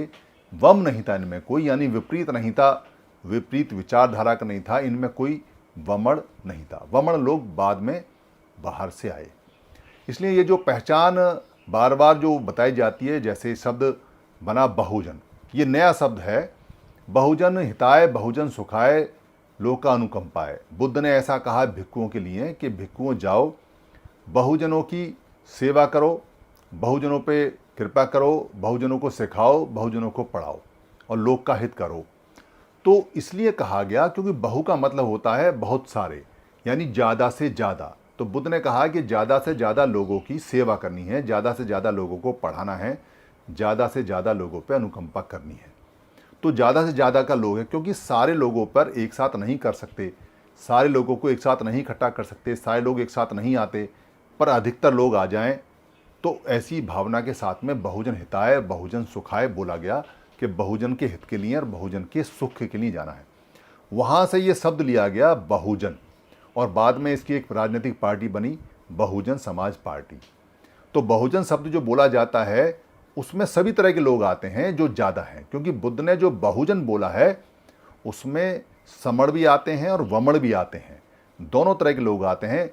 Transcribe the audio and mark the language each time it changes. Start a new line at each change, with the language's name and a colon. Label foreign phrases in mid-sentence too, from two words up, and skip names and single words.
Hindi: वम नहीं था इनमें कोई, यानी विपरीत नहीं था, विपरीत विचारधारा का नहीं था, इनमें कोई वमण नहीं था। वमण लोग बाद में बाहर से आए। इसलिए ये जो पहचान बार बार जो बताई जाती है, जैसे शब्द बना बहुजन, ये नया शब्द है।
Pali: बहुजन हिताय, बहुजन सुखाय, लोक का अनुकंपाय।
Hindi: बुद्ध ने ऐसा कहा भिक्षुओं के लिए कि भिक्षुओं जाओ, बहुजनों की सेवा करो, बहुजनों पे कृपा करो, बहुजनों को सिखाओ, बहुजनों को पढ़ाओ और लोक का हित करो। तो इसलिए कहा गया क्योंकि बहु का मतलब होता है बहुत सारे, यानी ज़्यादा से ज़्यादा। तो बुद्ध ने कहा कि ज़्यादा से ज़्यादा लोगों की सेवा करनी है, ज़्यादा से ज़्यादा लोगों को पढ़ाना है, ज़्यादा से ज़्यादा लोगों पर अनुकंपा करनी है। तो ज़्यादा से ज़्यादा का लोग है क्योंकि सारे लोगों पर एक साथ नहीं कर सकते, सारे लोगों को एक साथ नहीं इकट्ठा कर सकते, सारे लोग एक साथ नहीं आते, पर अधिकतर लोग आ जाएं। तो ऐसी भावना के साथ में
Pali: बहुजन हिताय, बहुजन सुखाय
Hindi: बोला गया कि बहुजन के हित के लिए और बहुजन के सुख के लिए जाना है। वहाँ से ये शब्द लिया गया बहुजन, और बाद में इसकी एक राजनीतिक पार्टी बनी बहुजन समाज पार्टी। तो बहुजन शब्द जो बोला जाता है उसमें सभी तरह के लोग आते हैं जो ज़्यादा हैं, क्योंकि बुद्ध ने जो बहुजन बोला है उसमें समण भी आते हैं और वमण भी आते हैं, दोनों तरह के लोग आते हैं।